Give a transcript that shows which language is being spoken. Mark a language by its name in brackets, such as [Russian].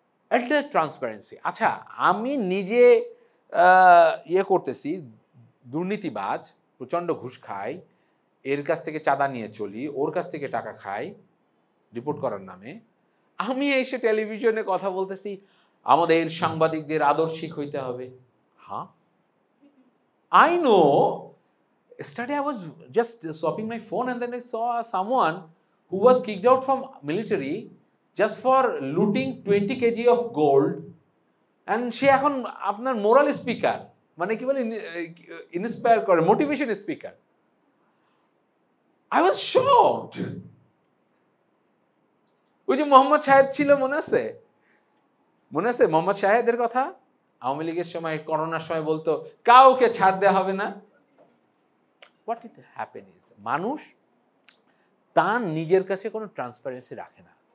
[Bangla] এটা ট্রান্সপারেন্সি। আচ্ছা, আমি নিজে ইয়ে করতেছি, দুর্নীতিবাজ, প্রচণ্ড ঘুষ খাই, এর কাছ থেকে চাঁদা নিয়ে চলি, ওর কাছ থেকে টাকা খাই রিপোর্ট করার নামে। আমি এসে টেলিভিশনে কথা বলতেছি আমাদের সাংবাদিকদের আদর্শিক হইতে হবে। [English] হ্যাঁ, I know. Yesterday I was just swapping my phone and then I saw someone who was kicked out from military just for looting 20 kg of gold, and [Bangla] সে এখন আপনার মোরাল স্পিকার, মানে কি বলে, ইন্সপায়ার করে, motivation speaker. [English] I was shocked. [Bangla] ওই যে মোহাম্মদ শাহেদ ছিল, মনে আছে মোহাম্মদ শাহেদের কথা? আওয়ামী লীগের সময়, করোনার সময় বলতো কাউকে ছাড় দেওয়া হবে না। [English] what it happen is, [Bangla] মানুষ তার নিজের কাছে কোনো ট্রান্সপারেন্সি রাখে না।